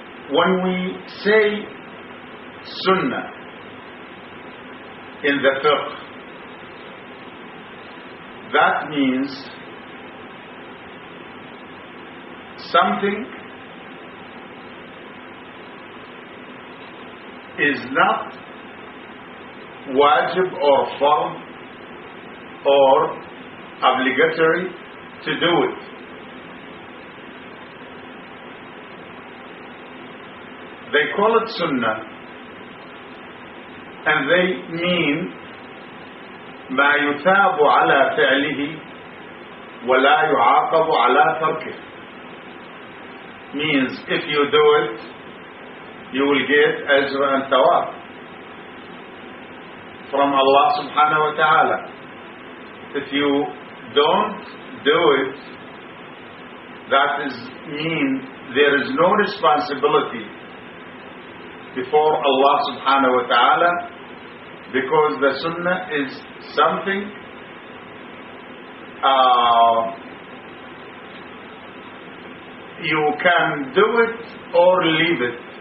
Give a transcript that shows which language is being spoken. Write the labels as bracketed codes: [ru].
[en] When we say Sunnah in the Fiqh, that means something is not wajib or fard or obligatory to do it. They call it Sunnah, and they mean [ar] ما يثاب على فعله ولا يعاقب على تركه. [en] Means if you do it, you will get أجر and ثواب from Allah subhanahu wa ta'ala. If you don't do it, that is mean there is no responsibility before Allah subhanahu wa ta'ala, because the sunnah is something you can do it or leave it.